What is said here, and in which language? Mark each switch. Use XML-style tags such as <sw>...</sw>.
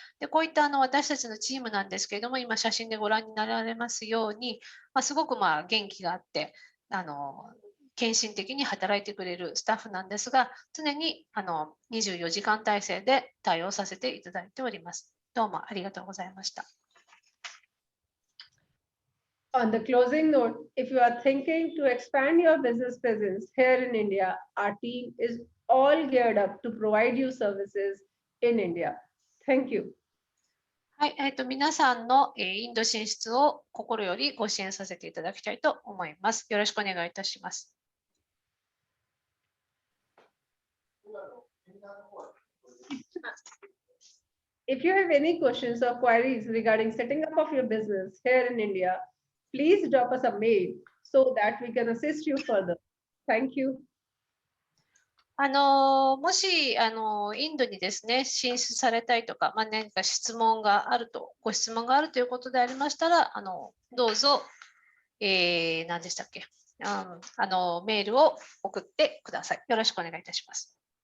<ja>でこういった私たちのチームなんですけれども、今写真でご覧になられますように、すごく元気があって、献身的に働いてくれるスタッフなんですが、常に24時間体制で対応させていただいております。どうもありがとうございました。</ja> <en>On the closing note, if you are thinking to expand your business presence here in India, our team is all geared up to provide you services in India. Thank you.</en> <ja>はい、皆さんのインド進出を心よりご支援させていただきたいと思います。よろしくお願いいたします。</ja> <en>If you have any questions or queries regarding setting up of your business here in India, please drop us a mail so that we can assist you further. Thank you.</en> <ja>もしインドにですね、進出されたいとか、何かご質問があるということでありましたら、どうぞ、何でしたっけ、メールを送ってください。よろしくお願いいたします。</ja>